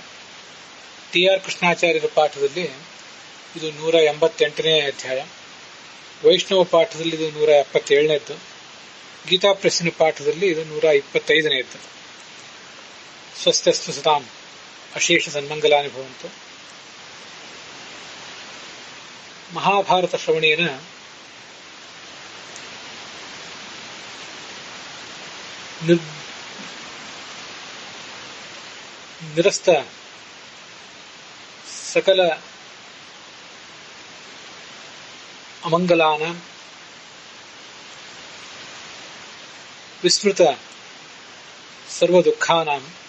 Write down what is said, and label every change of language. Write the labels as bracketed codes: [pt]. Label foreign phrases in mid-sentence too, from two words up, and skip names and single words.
[kn] ಟಿ.ಆರ್. ಕೃಷ್ಣಾಚಾರ್ಯರ ಪಾಠದಲ್ಲಿ ಇದು 188ನೇ ಅಧ್ಯಾಯ, ವೈಷ್ಣವ ಪಾಠದಲ್ಲಿ ಇದು 177ನೇದ್ದು, ಗೀತಾ ಪ್ರೆಸ್ಸಿನ ಪಾಠದಲ್ಲಿ ಇದು 125ನೇದ್ದು. [sa] ಸ್ವಸ್ಥಸ್ತು ಸತಾಂ ಅಶೇಷ ಸನ್ಮಂಗಲಾನಿ ಭವಂತು. ಮಹಾಭಾರತ ಶ್ರವಣೇನ ನಿರಸ್ತ ಸಕಲ ಅಮಂಗಲಾನ ವಿಸ್ಮೃತ ಸರ್ವ ದುಃಖಾನಾಂ